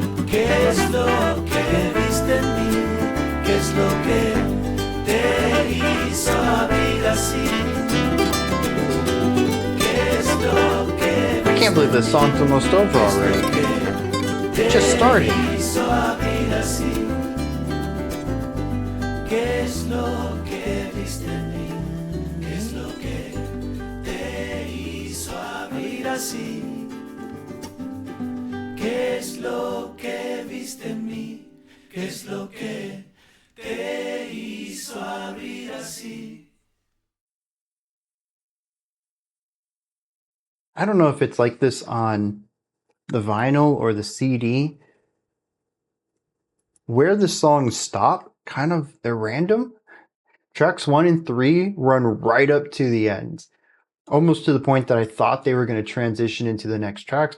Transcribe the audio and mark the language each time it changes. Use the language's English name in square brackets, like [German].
[Spanish] ¿Qué es lo que viste en mí? ¿Qué es lo que te hizo abrir así? ¿Qué es lo que [English] I can't believe this song's almost over already. It just started. [Spanish] hizo abrir así? ¿Qué es lo que viste en mí? ¿Qué es lo que te hizo abrir así? ¿Qué es lo que viste en mí? ¿Qué es lo que te hizo abrir así? [English] I don't know if it's like this on the vinyl or the CD. Where the songs stop, kind of, they're random. Tracks 1 and 3 run right up to the end, almost to the point that I thought they were going to transition into the next tracks.